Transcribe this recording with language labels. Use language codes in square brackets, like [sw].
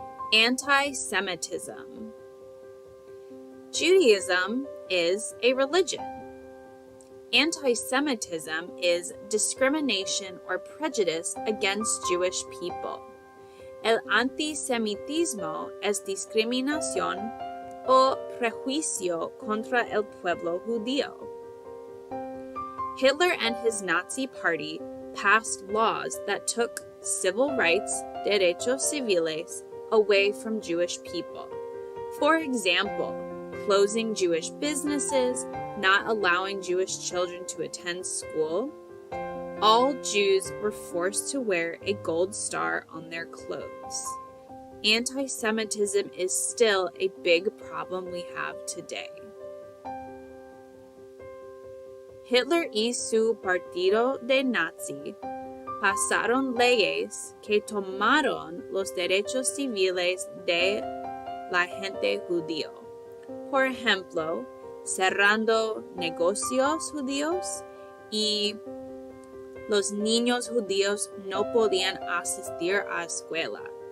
[en] Anti-Semitism. Judaism is a religion. Anti-Semitism is discrimination or prejudice against Jewish people. [es] El antisemitismo es discriminación o prejuicio contra el pueblo judío. [en] Hitler and his Nazi party passed laws that took civil rights, [es] derechos civiles, [en] away from Jewish people. For example, closing Jewish businesses, not allowing Jewish children to attend school. All Jews were forced to wear a gold star on their clothes. Anti-Semitism is still a big problem we have today. [es] Hitler y su partido de Nazi pasaron leyes que tomaron los derechos civiles de la gente judío. Por ejemplo, cerrando negocios judíos y los niños judíos no podían asistir a escuela.